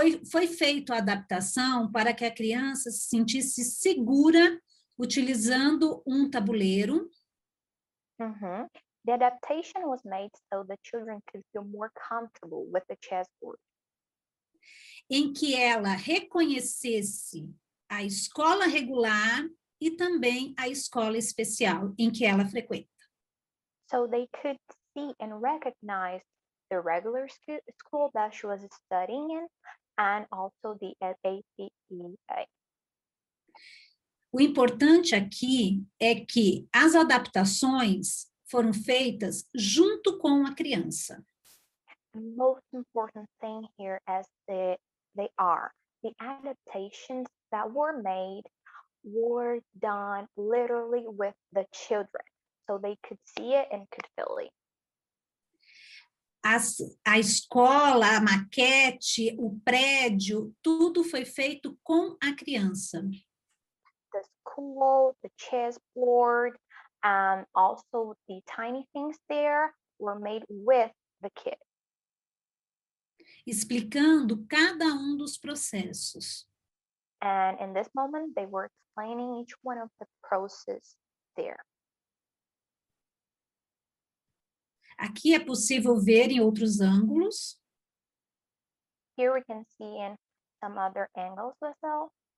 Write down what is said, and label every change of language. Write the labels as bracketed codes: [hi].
[pt] Foi feita a adaptação para que a criança se sentisse segura utilizando tabuleiro. [en] The adaptation was made so the children could feel more comfortable with the chessboard. [pt] Em que ela reconhecesse a escola regular e também a escola especial em que ela frequenta. [en] So they could see and recognize the regular school that she was studying in and also the APEA. [pt] O importante aqui é que as adaptações foram feitas junto com a criança. [en] The most important thing here is the adaptations that were made were done literally with the children, so they could see it and could feel it. [pt] A escola, a maquete, o prédio, tudo foi feito com a criança. [en] The school, the chessboard, and also the tiny things there were made with the kid. [pt] Explicando cada dos processos. [en] And in this moment, they were explaining each one of the process there. [pt] Aqui é possível ver em outros ângulos. [en] Here we can see in some other angles as well.